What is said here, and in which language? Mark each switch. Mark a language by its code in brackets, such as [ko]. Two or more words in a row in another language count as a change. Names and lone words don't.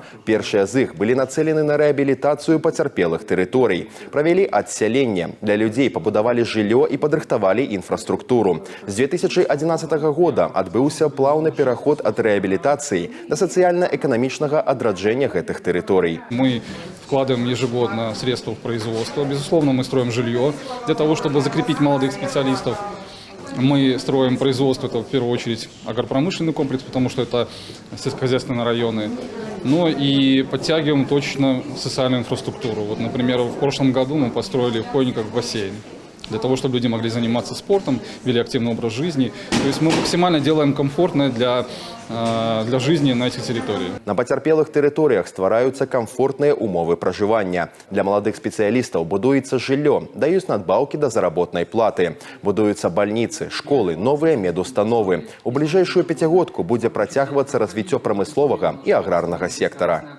[be] Першыя з іх былі нацэлены на рэабілітацыю пацярпелых тэрыторый. Правялі адсяленне. Для людзей пабудавалі жыллё і падрыхтавалі інфраструктуру. З 2011 года адбыўся плаўны пераход ад рэабілітацыі да сацыяльна-эканамічнага адраджэння гэтых тэрыторый. [ru] Мы вкладываем ежегодно средства в производство. Безусловно, мы строим жилье для того, чтобы закрепить молодых специалистов. Мы строим производство, это в первую очередь агропромышленный комплекс, потому что это сельскохозяйственные районы. Но и подтягиваем точно социальную инфраструктуру. Вот, например, в прошлом году мы построили в Хойниках бассейн, для того, чтобы люди могли заниматься спортом, вели активный образ жизни. То есть мы максимально делаем комфортно для жизни на этих территориях. [be] На пацярпелых тэрыторыях ствараюцца камфортныя умовы пражывання. Для маладых спецыялістаў будуецца жыллё, даюць надбаўкі да заработнай платы. Будуюцца бальніцы, школы, новыя медустановы. У бліжэйшую пяцігодку будзе працягвацца развіццё прамысловага і аграрнага сектара.